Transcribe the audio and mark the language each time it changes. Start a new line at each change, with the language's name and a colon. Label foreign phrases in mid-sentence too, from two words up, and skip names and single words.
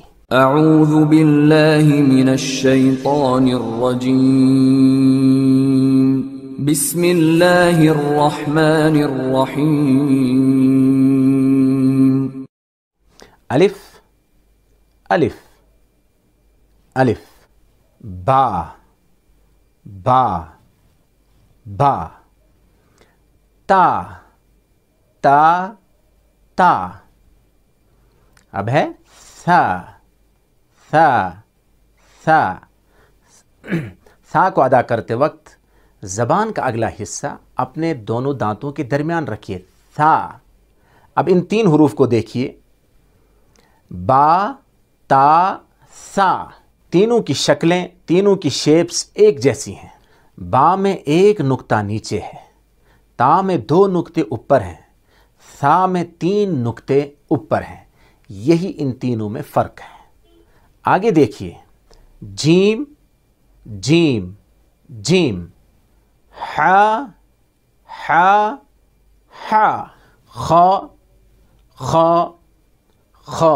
Arabic: اعوذ باللہ من الشیطان الرجیم، بسم اللہ الرحمن الرحیم۔
Urdu: الف الف الف، با با با، تا تا تا، اب ہے سا سا سا۔ سا کو ادا کرتے وقت زبان کا اگلا حصہ اپنے دونوں دانتوں کے درمیان رکھیے، سا۔ اب ان تین حروف کو دیکھیے، با تا سا، تینوں کی شکلیں، تینوں کی شیپس ایک جیسی ہیں۔ با میں ایک نقطہ نیچے ہے، تا میں دو نقطے اوپر ہیں، سا میں تین نقطے اوپر ہیں۔ یہی ان تینوں میں فرق ہے۔ آگے دیکھیے، جیم جیم جیم، ہا ہا ہا، خا خا خا۔